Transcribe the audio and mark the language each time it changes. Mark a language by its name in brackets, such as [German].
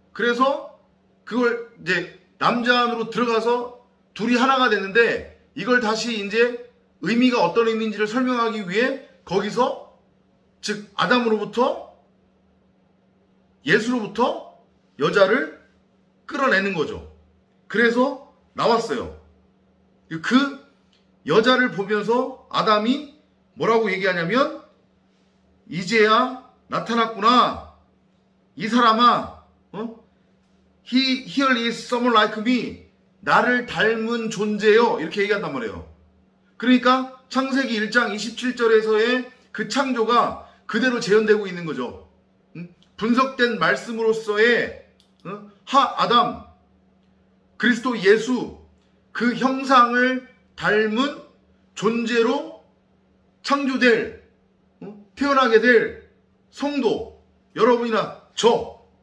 [Korean] 그래서 그걸 이제 남자 안으로 들어가서 둘이 하나가 됐는데 이걸 다시 이제 의미가 어떤 의미인지를 설명하기 위해 거기서 즉 아담으로부터 예수로부터 여자를 끌어내는 거죠. 그래서 나왔어요. 그 여자를 보면서 아담이 뭐라고 얘기하냐면 이제야 나타났구나. 이 사람아, [English] Here is someone like me. [Korean] 나를 닮은 존재요. 이렇게 얘기한단 말이에요. 그러니까 창세기 1장 27절에서의 그 창조가 그대로 재현되고 있는 거죠. 분석된 말씀으로서의 아담, 그리스도 예수, 그 형상을 닮은 존재로 창조될, 태어나게 될 성도, 여러분이나 저.